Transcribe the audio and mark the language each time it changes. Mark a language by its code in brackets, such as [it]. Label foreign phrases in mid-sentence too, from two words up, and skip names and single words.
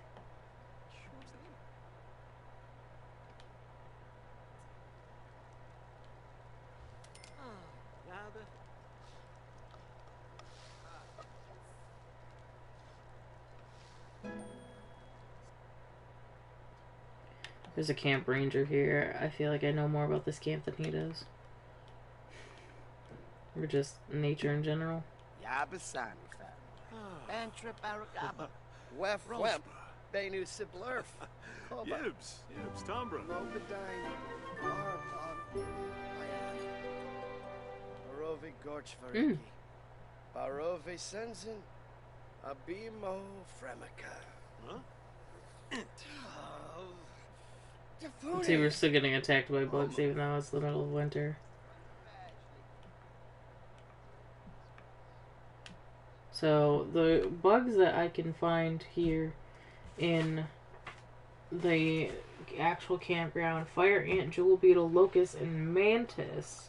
[en] There's a camp ranger here. I feel like I know more about this camp than he does. Or just nature in general. Yabasani family. Antra Baragaba. Wef Wemp. Benu Siblerf. Yibs, Tombra. Rogadine. Arpov. Ayan. Barovi Gorchvariki. Barovi Sensen. Abimo Fremika. Huh? See, we're still getting attacked by bugs even though it's the middle of winter. So, the bugs that I can find here in the actual campground: fire ant, jewel beetle, locust, and mantis.